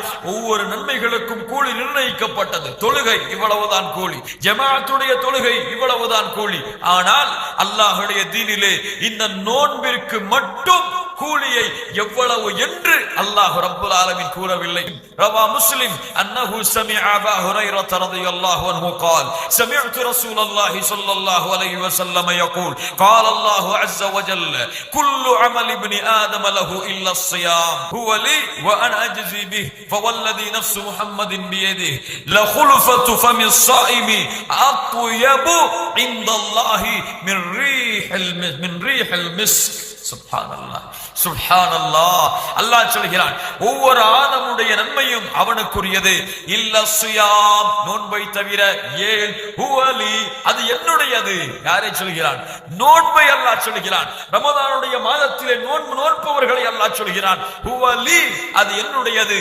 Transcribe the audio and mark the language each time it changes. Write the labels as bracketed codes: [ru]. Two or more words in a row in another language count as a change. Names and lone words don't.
[ta] ஒவ்வொரு நன்மைகளுக்கும் கூலி நிர்ணயிக்கப்பட்டது. தொழுகை இவ்வளவுதான் கூலி, ஜமாஅத்துடைய தொழுகை இவ்வளவுதான் கூலி. ஆனால் அல்லாஹ்வுடைய தீனிலே இந்த நோன்பிற்கு மட்டும் கூலியை எவ்வளவு என்று அல்லாஹ் [ar] رب العالمين [ta] கூறவில்லை. [ar] رواه مسلم أنه سمع أبا هريرة رضي الله عنه قال سمعت رسول الله صلى الله عليه وسلم يقول قال الله عز وجل كل عمل ابن آدم له إلا الصيام هو لي وأنا أجزي به فوالذي نفس محمد بيده لخلفة فم الصائم أطيب عند الله من ريح المسك. سبحان الله سبحان الله. [ta] அல்லாஹ் சொல்கிறான், ஒவ்வொரு ஆதமுடைய நன்மையும் அவனுக்குரியது. [ar] إلا الصيام, [ta] நோன்பை தவிர. ஏன்? [ar] هو لي, [ta] அது என்னுடையது. யாரை சொல்கிறான்? நோன்பை அல்லாஹ் சொல்கிறான். ரமதானுடைய மாதத்திலே நோன்பு நோற்பவர்களை அல்லாஹ் சொல்கிறான், [ar] هو لي, [ta] அது என்னுடையது.